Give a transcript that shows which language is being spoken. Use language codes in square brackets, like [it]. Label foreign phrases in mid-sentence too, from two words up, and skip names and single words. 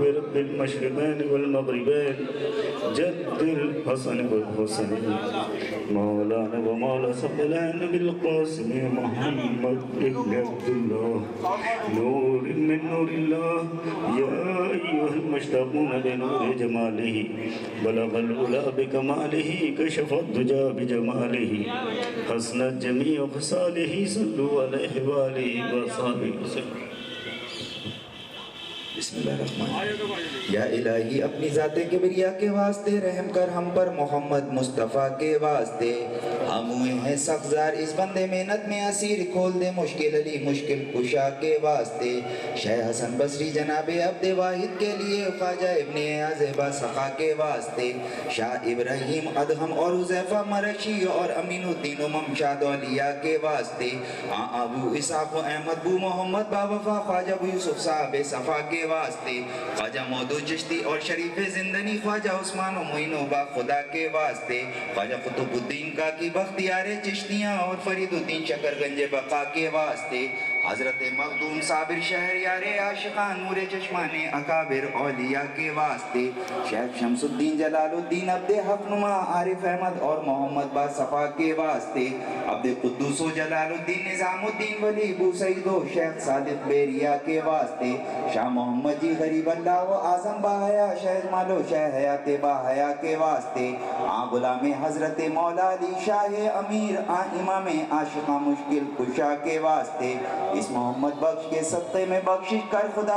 [ar] رب المشرقين والمغربين جد الحسن والحسين مولانا ومولا ثقلين بالقاسم محمد بن عبد الله نور من نور الله يا أيها المشتاقون بنور جماله بلغ الأولى بكماله كشف الدجى بجماله حسنت جميع خصاله صلوا عليه وآله وصحبه وسلم. بسم اللہ الرحمن الرحیم۔ [ur] یا الہی اپنی ذات کبریا کے واسطے رحم کر ہم پر محمد مصطفیٰ کے واسطے، ہم ہوئے ہیں سخزار اس بندے محنت میں اسیر، کھول دے مشکل علی مشکل کشا کے واسطے، شیخ حسن بصری جناب عبد واحد کے لیے، خواجہ ابن عزیبہ سخا کے واسطے، شاہ ابراہیم ادہم اور حذیفہ مرشی اور امین الدین و ممشاد اولیاء کے واسطے، ابو اسحاق و احمد بو محمد باوفا خواجہ ابو یوسف صاحب صفا کے واسطے، خواجہ مودود چشتی اور شریف زندنی، خواجہ عثمان و معین و با خدا کے واسطے، خواجہ قطب الدین کا کی بختیار چشتیاں اور فرید الدین شکر گنج بقا کے واسطے، حضرت مخدوم صابر شہریار عاشقان نور چشمان اکابر اولیاء کے واسطے، شیخ شمس الدین جلال الدین عبد حق نما عارف احمد اور محمد با صفا کے واسطے، عبد قدوس و جلال الدین نظام الدین ولی بو سعید و شیخ صادق بیریا کے واسطے، شاہ محمد جی غریب اللہ و اعظم باحیا شیخ مالو شیخ حیات باحیا کے واسطے، غلام حضرت مولا علی شاہ امیر امام عاشقہ مشکل کشا کے واسطے، اس محمد بخش کے صدقے میں بخشش کر خدا